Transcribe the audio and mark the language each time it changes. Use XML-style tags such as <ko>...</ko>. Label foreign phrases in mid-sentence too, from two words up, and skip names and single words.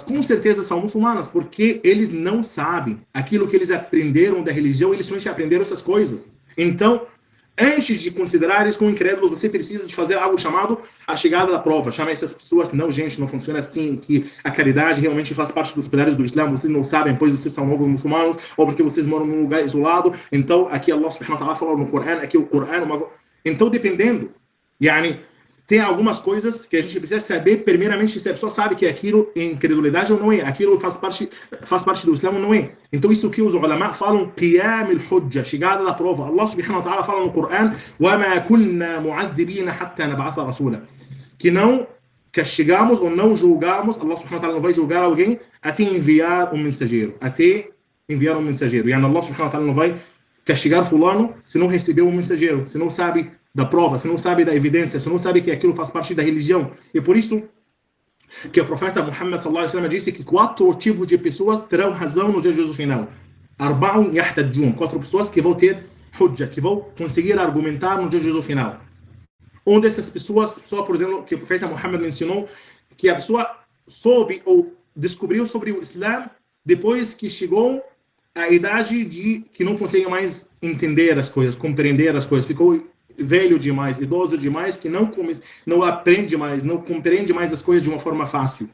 <pt>Com certeza são muçulmanas, porque eles não sabem aquilo que eles aprenderam da religião, eles somente aprenderam essas coisas. Então, antes de considerar eles como incrédulos, você precisa de fazer algo chamado a chegada da prova. Chama essas pessoas: não, gente, não funciona assim, que a caridade realmente faz parte dos pilares do Islã, vocês não sabem, pois vocês são novos muçulmanos, ou porque vocês moram num lugar isolado. Então, aqui</pt> <ar>الله سبحانه وتعالى</ar> <pt>fala no Corão, aqui o Corão. Então, dependendo, tem algumas coisas que a gente precisa saber, primeiramente, se a pessoa sabe que aquilo é incredulidade ou não é, aquilo faz parte do Islã ou não é. Então, isso que os ulama falam,</pt> <ar>قيام الحجة,</ar> <pt>chegada da prova.</pt> <ar>الله سبحانه وتعالى</ar> <pt>fala no Corão:</pt> <ar>وَمَا كُنَّا مُعَذِّبِينَ حَتَّى نَبْعَثَ رَسُولًا,</ar> <pt>que não castigamos ou não julgamos,</pt> <ar>الله سبحانه وتعالى</ar> <pt>não vai julgar alguém até enviar um mensageiro. E</pt> <ar>الله سبحانه وتعالى</ar> <pt>não vai castigar fulano se não recebeu um mensageiro, se não sabe da prova, se não sabe da evidência, se não sabe que aquilo faz parte da religião. E por isso que o profeta Muhammad</pt> <ar>صلى الله عليه وسلم</ar> <pt>disse que 4 tipos de pessoas terão razão no dia de juízo final.</pt> <ar>أربعة يحتجون,</ar> <pt>4 pessoas que vão ter hujja, que vão conseguir argumentar no dia de juízo final. Uma dessas pessoas, só por exemplo, que o profeta Muhammad mencionou, que a pessoa soube ou descobriu sobre o Islã depois que chegou à idade de que não consegue mais entender as coisas, compreender as coisas, ficou velho demais, idoso demais, que não aprende mais, não compreende mais as coisas de uma forma fácil.</pt>